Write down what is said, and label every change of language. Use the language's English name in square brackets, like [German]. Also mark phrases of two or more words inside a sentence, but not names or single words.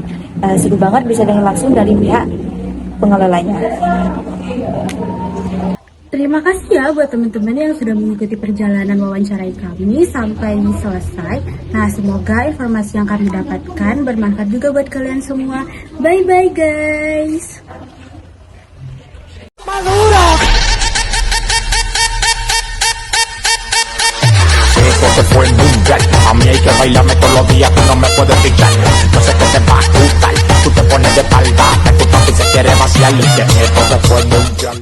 [Indonesian] Seru banget bisa dengar langsung dari pihak pengelolanya. Terima kasih ya buat teman-teman yang sudah mengikuti perjalanan wawancarai kami sampai selesai. Nah, semoga informasi yang kami dapatkan bermanfaat juga buat kalian semua. [English] Bye-bye guys! [Spanish] Se fue mundial, a mí hay que bailarme todos los días, tú no me puedes pichar, no sé qué te va a gustar, tú te pones de espalda, que tu papi se quiere vaciar y que esto se fue mundial.